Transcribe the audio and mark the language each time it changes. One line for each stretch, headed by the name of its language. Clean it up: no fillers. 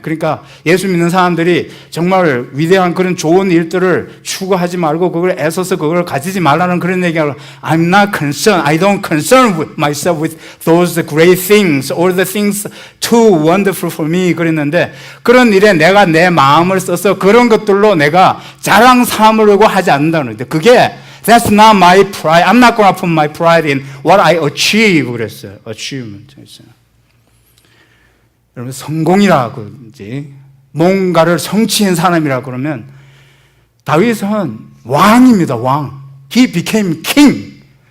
Korean: 그러니까 예수 믿는 사람들이 정말 위대한 그런 좋은 일들을 추구하지 말고 그걸 애써서 그걸 가지지 말라는 그런 얘기하고
English: I'm not concerned, I don't concern myself with those great things or the things too wonderful for me
Korean: 그랬는데, 그런 일에 내가 내 마음을 써서 그런 것들로 내가 자랑 삼으려고 하지 않는다는 거예요. 그게
English: That's not my pride. I'm not going to put my pride in what I achieve
Korean: 그랬어요. achievement 있어요. 여러분, 성공이라고 이제 뭔가를 성취한 사람이라고 그러면 다윗은 왕입니다. 왕.
English: He became king.